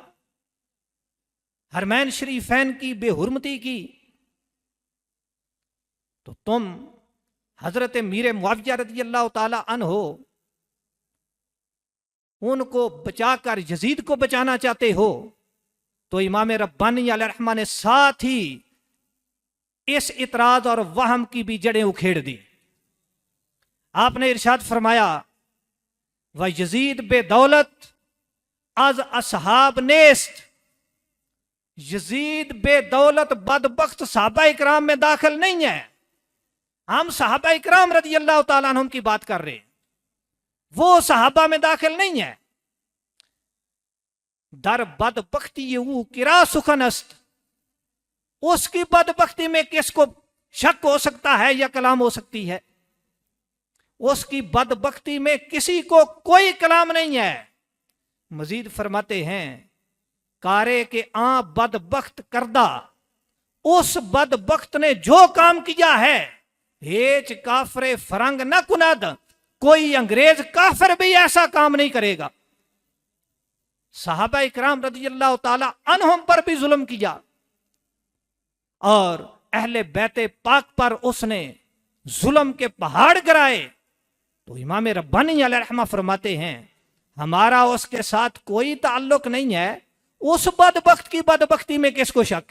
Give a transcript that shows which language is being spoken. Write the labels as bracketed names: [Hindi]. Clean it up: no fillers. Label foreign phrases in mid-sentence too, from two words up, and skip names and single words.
[Urdu] حرمین شریفین کی بے حرمتی کی، تو تم حضرت میر معاویہ رضی اللہ تعالی عنہ ان کو بچا کر یزید کو بچانا چاہتے ہو۔ تو امام ربانی علیہ الرحمہ نے ساتھ ہی اس اعتراض اور وہم کی بھی جڑیں اکھیڑ دی۔ آپ نے ارشاد فرمایا [Persian] وَيَزِيد بے دولت از اصحاب نیست، [Urdu] یزید بے دولت بدبخت صحابہ اکرام میں داخل نہیں ہے۔ ہم صحابہ اکرام رضی اللہ تعالیٰ عنہم کی بات کر رہے ہیں، وہ صحابہ میں داخل نہیں ہے۔ [Persian] در بدبختی او کرا سخن است، [Urdu] اس کی بدبختی میں کس کو شک ہو سکتا ہے یا کلام ہو سکتی ہے؟ اس کی بدبختی میں کسی کو کوئی کلام نہیں ہے۔ مزید فرماتے ہیں [Persian] کارے کے آن بدبخت کردہ، [Urdu] اس بدبخت نے جو کام کیا ہے، [Persian] ہیچ کافر فرنگ نہ کند، [Urdu] کوئی انگریز کافر بھی ایسا کام نہیں کرے گا. صحابہ اکرام رضی اللہ تعالیٰ عنہم پر بھی ظلم کیا اور اہل بیت پاک پر اس نے ظلم کے پہاڑ گرائے. تو امام ربانی علیہ الرحمہ فرماتے ہیں ہمارا اس کے ساتھ کوئی تعلق نہیں ہے، اس بدبخت کی بدبختی میں کس کو شک ہے.